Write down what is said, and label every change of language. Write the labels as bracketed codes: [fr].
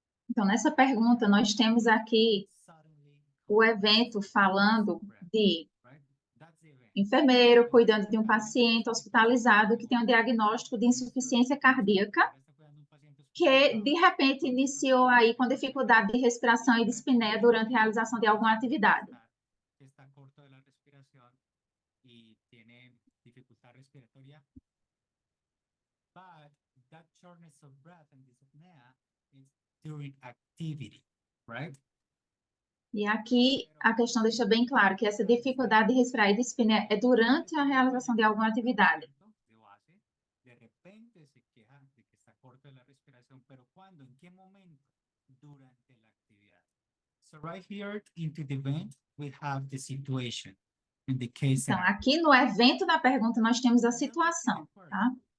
[pt] Então, nessa pergunta, nós temos aqui o evento falando de enfermeiro cuidando de um paciente hospitalizado que tem um diagnóstico de insuficiência cardíaca, que de repente iniciou aí com dificuldade de respiração e dispneia durante a realização de alguma atividade. [es] Está corto de la respiración y tiene dificultad respiratoria. [en] But that shortness of breath and dyspnea is during activity, right? [pt] E aqui a questão deixa bem claro que essa dificuldade de respirar e dispneia é durante a realização de alguma atividade. [es] De base, de repente se queja de que está corto de la respiración, pero ¿cuándo? ¿En qué momento? Durante la actividad. [en] So right here into the event, we have the situation. In the case [pt] Então, aqui no evento da pergunta, nós temos a situação, tá?